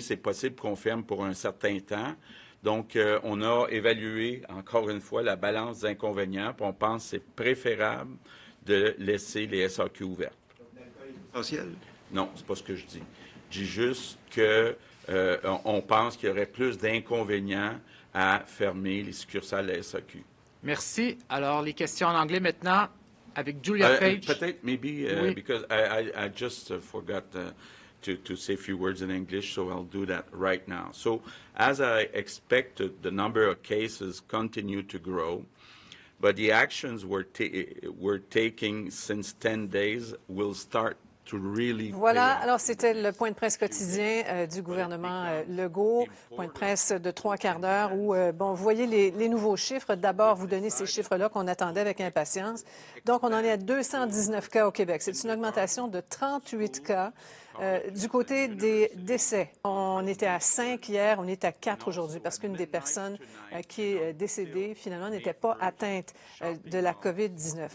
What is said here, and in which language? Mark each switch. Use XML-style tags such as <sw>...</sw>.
<fr>C'est possible qu'on ferme pour un certain temps. Donc, on a évalué, encore une fois, la balance des inconvénients, puis on pense que c'est préférable de laisser les SAQ ouvertes. Essentiel? Non, c'est pas ce que je dis. Je dis juste que on pense qu'il y aurait plus d'inconvénients à fermer les succursales de la SAQ. Merci. Alors, les questions en anglais maintenant avec Julia Page. Peut-être,</fr> <en>maybe,</en> <fr>oui.</fr> <en>because I just forgot to say a few words in English, so I'll do that right now. So, as I expected, the number of cases continue to grow, but the actions we're taking since 10 days will start to really...</en> <fr>Voilà, alors c'était le point de presse quotidien du gouvernement Legault, point de presse de 3 quarts d'heure où, vous voyez les nouveaux chiffres. D'abord, vous donnez ces chiffres-là qu'on attendait avec impatience. Donc, on en est à 219 cas au Québec. C'est une augmentation de 38 cas. Du côté des décès, on était à 5 hier, on est à 4 aujourd'hui parce qu'une des personnes qui est décédée, finalement, n'était pas atteinte de la COVID-19.</fr>